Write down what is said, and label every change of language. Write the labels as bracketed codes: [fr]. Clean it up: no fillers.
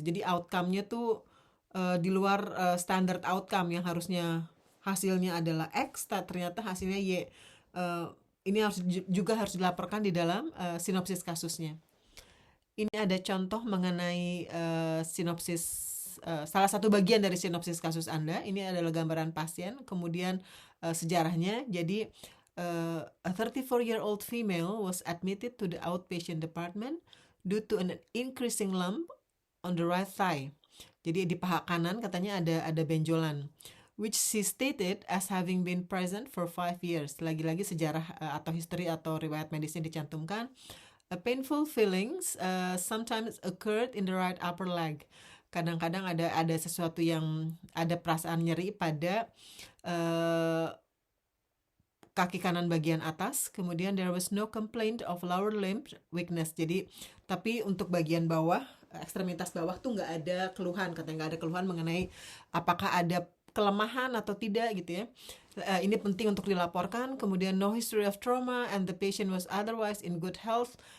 [id] Jadi outcome-nya tuh di luar standard outcome, yang harusnya hasilnya adalah X, ternyata hasilnya Y. Ini juga harus dilaporkan di dalam sinopsis kasusnya. Ini ada contoh mengenai sinopsis salah satu bagian dari sinopsis kasus Anda. Ini adalah gambaran pasien, kemudian sejarahnya. Jadi [en] a 34-year-old female was admitted to the outpatient department due to an increasing lump on the right thigh. [id] Jadi di paha kanan katanya ada benjolan, [en] which she stated as having been present for 5 years. [id] Lagi-lagi sejarah atau history atau riwayat medisnya dicantumkan. [en] A painful feelings sometimes occurred in the right upper leg. [id] Kadang-kadang ada sesuatu yang ada perasaan nyeri pada kaki kanan bagian atas. Kemudian [en] there was no complaint of lower limb weakness. [id] Jadi tapi untuk bagian bawah, ekstremitas bawah tuh nggak ada keluhan, katanya nggak ada keluhan mengenai apakah ada kelemahan atau tidak gitu ya. Ini penting untuk dilaporkan. Kemudian [en] no history of trauma and the patient was otherwise in good health.